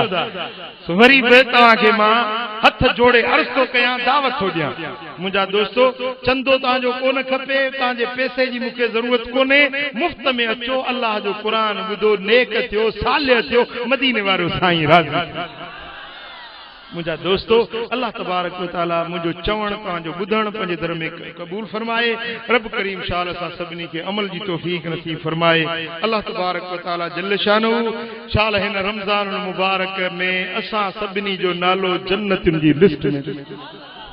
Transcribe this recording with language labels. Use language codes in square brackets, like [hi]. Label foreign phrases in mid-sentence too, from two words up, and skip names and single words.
[sd] वरी बि तव्हांखे मां हथ जोड़े अर्ज़ थो कयां, दावत थो ॾियां। मुंहिंजा दोस्तो चंदो तव्हांजो कोन खपे, तव्हांजे पैसे जी मूंखे ज़रूरत कोन्हे, मुफ़्त में अचो, अल्लाह जो क़ुरान ॿुधो, नेक थियो, सालिह थियो, मदीने वारो साईं राज़ी। मुंहिंजा दोस्तो [ar] الله تبارك وتعالى [sd] मुंहिंजो चवण तव्हांजो ॿुधण पंहिंजे दर में क़बूल फरमाए। रब करीम शाल असां सभिनी खे अमल जी तौफ़ीक़ नसीब फरमाए। [ar] الله تبارك وتعالى جل شأنه [sd] शाल हिन रमज़ान मुबारक में असां सभिनी जो नालो जन्नतुनि जी लिस्ट में